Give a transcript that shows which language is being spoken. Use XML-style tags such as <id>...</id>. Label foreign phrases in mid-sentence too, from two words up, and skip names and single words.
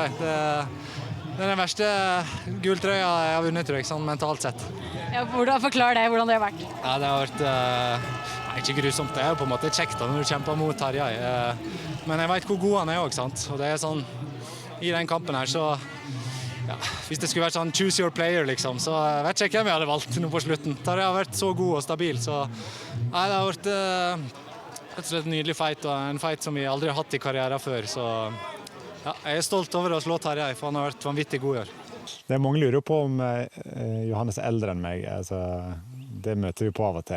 <no>Det er den verste gulltrøya jeg har vunnet, tror jeg, sånn mentalt sett. Ja, forklar det, hvordan det har vært. Ja, det har vært ikke grusomt, det er jo på en måte kjekt når du kjemper mot Tarjei. Men jeg vet hvor god han er også, sant? Og det er sånn, i den kampen her så, ja, hvis det skulle vært sånn</no> <en>choose your player</en> <no>liksom, så vet jeg ikke hvem jeg hadde valgt nå på slutten. Tarjei har vært så god og stabil, så nei, det har vært rett og slett en nydelig fight, og en fight som vi aldri har hatt i karrieren før, så ja, jeg er stolt over å slå Tarjei, for han har vært vanvittig god i år. Det er mange lurer på om Johannes er eldre enn meg, altså, det møter vi på av og til.</no>